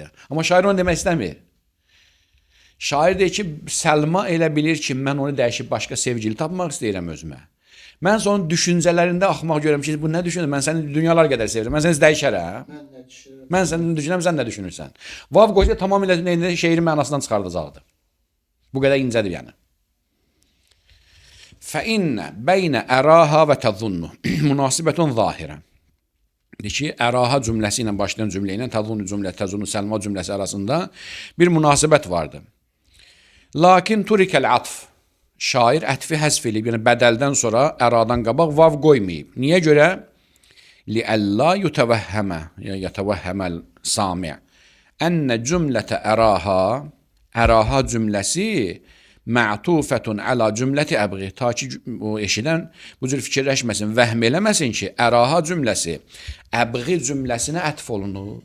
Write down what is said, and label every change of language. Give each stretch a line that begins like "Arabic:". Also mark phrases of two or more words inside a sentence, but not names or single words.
Azerbaijani: Amma şair onu demək istəmir. Şair deyir ki, Səlma elə bilir ki, mən onu dəyişib başqa sevgili tapmaq istəyirəm özümə. Mən onun düşüncələrində axmaq görürəm ki, bu nə düşünür? Mən səni dünyalar qədər sevirəm. Mən səni dəyişərəm. Mən səni düşünürəm, sən nə düşünürsən? Vav qoysa tamamilə şeirin mənasından çıxardacaqdır. Bu qədər incədir yəni.
Arabic: فإن بين أراها وتظن مناسبة ظاهرة.
Azerbaijani: Deyir ki, əraha cümləsi ilə başlayan cümlə ilə təzunnu cümlə,
Arabic: تظن سلمى
Azerbaijani: cümləsi arasında bir münasibət vardır.
Arabic: لكن ترك العطف.
Azerbaijani: Şair ətfi həzf edib, yəni bədəldən sonra əradan qabaq vav qoymayıb. Niyə görə?
Arabic: لئلا يتوهم,
Azerbaijani: yəni
Arabic: يتوهم السامع أن جملة أراها
Azerbaijani: cümləsi
Arabic: معطوفة على جملة أبغي,
Azerbaijani: ta ki o eşidən bu cür fikirləşməsin, vəhm eləməsin ki, əraha cümləsi əbği cümləsinə ətf olunur.